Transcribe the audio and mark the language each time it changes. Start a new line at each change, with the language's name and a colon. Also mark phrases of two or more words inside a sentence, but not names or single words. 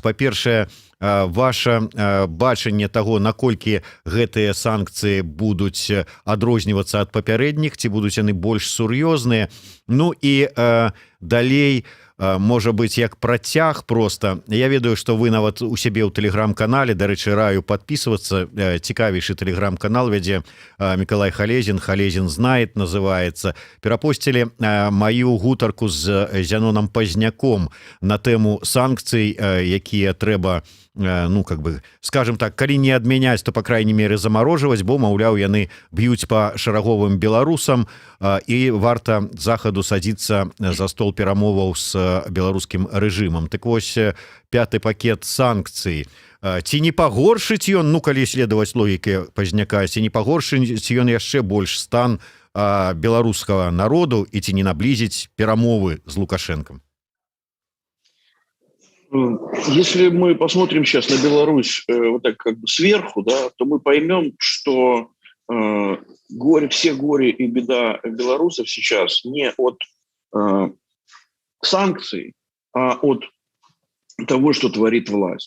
Belarusian: Па-першае, ваше бачанне таго, наколькі гэтыя санкцыі будуць адрознівацца ад папярэдніх, ці будуць яны больш сур'ёзныя. Ну і далей, можа быць як працяг просто. Я ведаю, что вы нават у сябе ў тэлеграм-канале, дарэчы, раю подписываться, цікавейшы тэлеграм-канал вядзе Миколай Халезин знает, называется. Перапосцілі маю гутарку з Зянонам Пазняком на тэму санкцый, якія трэба, ну,
Russian: как бы, скажем так,
Belarusian: калі не адмяняць,
Russian: то, по крайней мере,
Belarusian: замарожваць, бо, маўляў, яны б'юць па шараговым беларусам, і варта захаду садзіцца за стол перамоваў з беларускім рэжымам. Так вось, 5-й пакет санкцый. Ці не пагоршыць ён, ну, калі следаваць логіке Пазняка, ці не пагоршыць ён яшчэ больш стан беларускага народу і ці не наблізіць перамовы з Лукашенком?
Russian: Если мы посмотрим сейчас на Беларусь вот так как бы сверху, да, то мы поймем, что все горе и беда белорусов сейчас не от санкций, а от того, что творит власть.